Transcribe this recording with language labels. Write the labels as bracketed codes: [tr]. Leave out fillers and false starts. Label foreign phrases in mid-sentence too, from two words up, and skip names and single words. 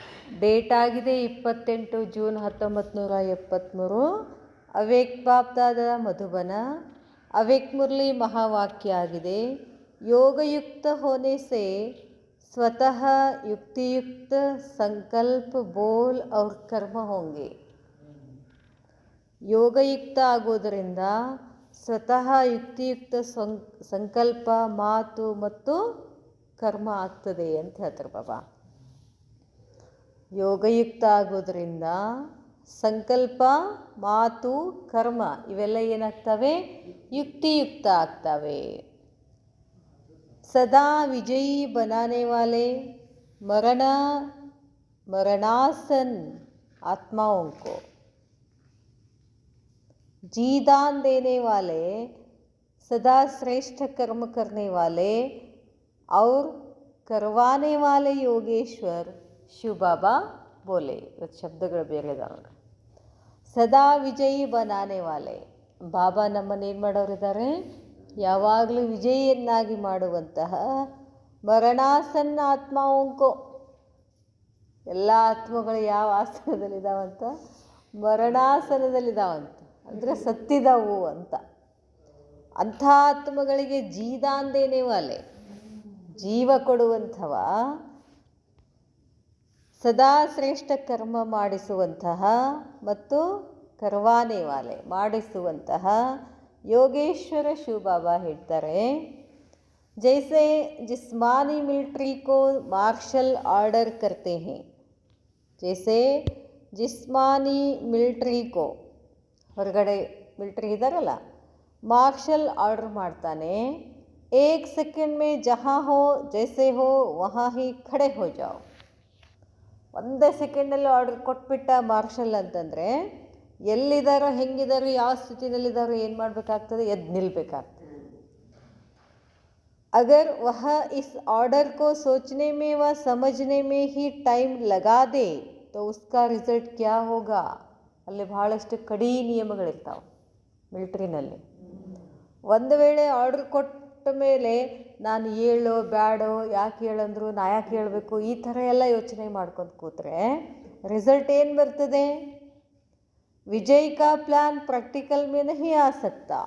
[kn] ಡೇಟ್ ಆಗಿದೆ 28 ಜೂನ್ 1973. ಅವೇಕ್ ಬಾಪ್ದಾದ ಮಧುಬನ. ಅವೇಕ್ ಮುರಳಿ ಮಹಾವಾಕ್ಯ ಆಗಿದೆ. [hi] योगयुक्त होने से स्वतः युक्तियुक्त संकल्प बोल और कर्म होंगे. [kn] ಯೋಗಯುಕ್ತ ಆಗೋದರಿಂದ ಸ್ವತಃ ಯುಕ್ತಿಯುಕ್ತ ಸಂಕಲ್ಪ, ಮಾತು ಮತ್ತು ಕರ್ಮ ಆಗ್ತದೆ ಅಂತ ಹೇಳ್ತಾರೆ ಬಾಬಾ. ಯೋಗಯುಕ್ತ ಆಗೋದರಿಂದ ಸಂಕಲ್ಪ, ಮಾತು, ಕರ್ಮ ಇವೆಲ್ಲ ಏನಾಗ್ತವೆ? ಯುಕ್ತಿಯುಕ್ತ ಆಗ್ತವೆ. [hi] सदा विजयी बनाने वाले मरणासन आत्माओं को जीदान देने वाले, सदा श्रेष्ठ कर्म करने वाले और करवाने वाले योगेश्वर शिव बाबा बोले. [kn] ಇವತ್ತು ಶಬ್ದಗಳು ಬೇರೆ ಇದಾವೆ. [hi] सदा विजयी बनाने वाले, [kn] ಬಾಬಾ ನಮ್ಮನ್ನೇನು ಮಾಡೋರಿದ್ದಾರೆ? ಯಾವಾಗಲೂ ವಿಜಯಿಯನ್ನಾಗಿ ಮಾಡುವಂತಹ ಮರಣಾಸನ್ನ ಆತ್ಮಾವಂಕೋ, ಎಲ್ಲ ಆತ್ಮಗಳು ಯಾವ ಆಸನದಲ್ಲಿದ್ದಾವಂತ? ಮರಣಾಸನದಲ್ಲಿದ್ದಾವಂತ, ಅಂದರೆ ಸತ್ತಿದವು ಅಂತ. ಅಂಥ ಆತ್ಮಗಳಿಗೆ [hi] जीदान देने वाले, [kn] ಜೀವ ಕೊಡುವಂಥವ, ಸದಾ ಶ್ರೇಷ್ಠ ಕರ್ಮ ಮಾಡಿಸುವಂತಹ ಮತ್ತು [hi] करवाने वाले [kn] ಮಾಡಿಸುವಂತಹ ಯೋಗೇಶ್ವರ ಶಿವ ಬಾಬಾ ಹೇಳ್ತಾರೆ. [hi] ಜೈಸೆ जिस्मानी मिलिट्री को [en] marshal order [hi] करते हैं, जैसे जिस्मानी मिलिट्री को, [kn] ಹೊರಗಡೆ ಮಿಲಿಟ್ರಿ ಇದ್ದಾರಲ್ಲ, [en] marshal order [kn] ಮಾಡ್ತಾನೆ. [hi] एक सेकेंड में जहाँ हो जैसे हो वहाँ ही खड़े हो जाओ. [kn] ಒಂದೇ ಸೆಕೆಂಡಲ್ಲಿ ಆರ್ಡರ್ ಕೊಟ್ಬಿಟ್ಟ ಮಾರ್ಷಲ್ ಅಂತಂದರೆ, ಎಲ್ಲಿದ್ದಾರೋ, ಹೆಂಗಿದ್ದಾರೋ, ಯಾವ ಸ್ಥಿತಿನಲ್ಲಿದ್ದಾರೋ ಏನು ಮಾಡಬೇಕಾಗ್ತದೆ? ಎದ್ದು ನಿಲ್ಲಬೇಕಾಗ್ತದೆ. [hi] अगर वह इस ऑर्डर को सोचने में व समझने में ही टाइम लगा दे तो उसका रिजल्ट क्या होगा? [kn] ಅಲ್ಲಿ ಭಾಳಷ್ಟು ಕಡಿ ನಿಯಮಗಳಿರ್ತಾವೆ ಮಿಲಿಟ್ರಿನಲ್ಲಿ. ಒಂದು ವೇಳೆ ಆರ್ಡರ್ ಕೊಟ್ಟ ಮೇಲೆ ನಾನು ಹೇಳೋ ಬ್ಯಾಡೋ, ಯಾಕೆ ಹೇಳಂದ್ರು, ನಾ ಯಾಕೆ ಹೇಳಬೇಕು, ಈ ಥರ ಎಲ್ಲ ಯೋಚನೆ ಮಾಡ್ಕೊಂಡು ಕೂತ್ರೆ ರಿಸಲ್ಟ್ ಏನು ಬರ್ತದೆ? [hi] विजय का [en] plan practical [hi] में नहीं आ सकता.